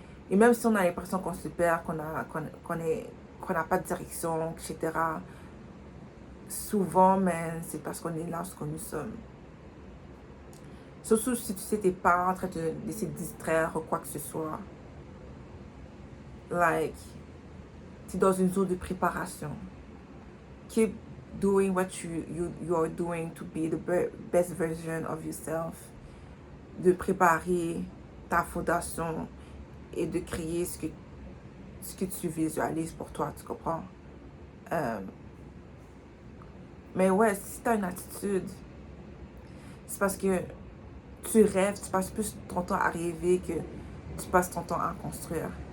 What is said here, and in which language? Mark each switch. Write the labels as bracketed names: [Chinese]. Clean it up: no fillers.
[French] Et même si on a l'impression qu'on se perd, qu'on n'a pas de direction, etc., souvent, mais c'est parce qu'on est là ce que nous sommes. Surtout si tu sais, t'es pas en train de laisser distraire ou quoi que ce soit. Like, tu es dans une zone de préparation. [English] Keep doing what you are doing to be the best version of yourself. [French] De préparer ta fondation et de créer ce que tu visualises pour toi, tu comprends? Mais ouais, si tu as une attitude, c'est parce que tu rêves, tu passes plus ton temps à rêver que tu passes ton temps à construire.